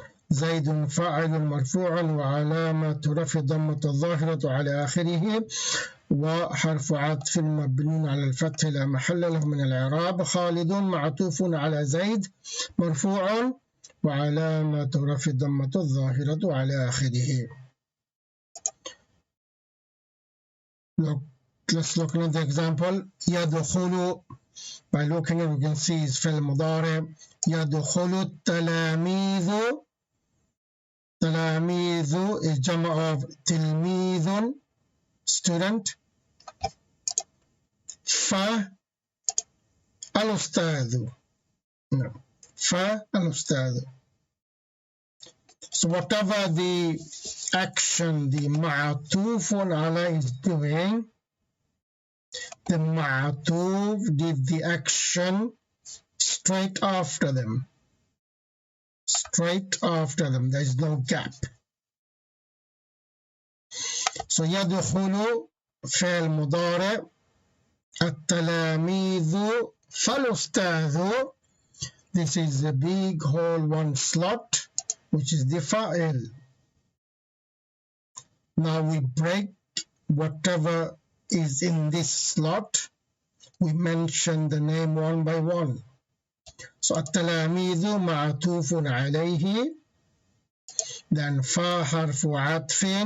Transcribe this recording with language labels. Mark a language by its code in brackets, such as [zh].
[ar] زيد فاعل مرفوع وعلامة رفع ضمة الظاهرة على آخره وحرف عطف مبني على الفتح لا محل له من الإعراب. خالد معطوف على زيد مرفوع وعلامة رفع الضمة الظاهرة على آخره. [en] Let's look at the example. [ar] يدخل. [en] By looking at it, we can see it's فعل مضارع. [ar] يدخل التلاميذ. [en] تلاميذ is جمع of تلميذ, student. [ar] فالأستاذ. No. فالأستاذ. [en] So whatever the action the معطوف على is doing, the معطوف did the action straight after them. Straight after them. There is no gap. [ar] So يدخل فعل مضارع. التلاميذ فالأستاذ. [en] This is a big whole one slot, which is the fa'il. Now we break whatever is in this slot. We mention the name one by one. [ar] So التلاميذ معطوف عليه. Then فا حرف عطف.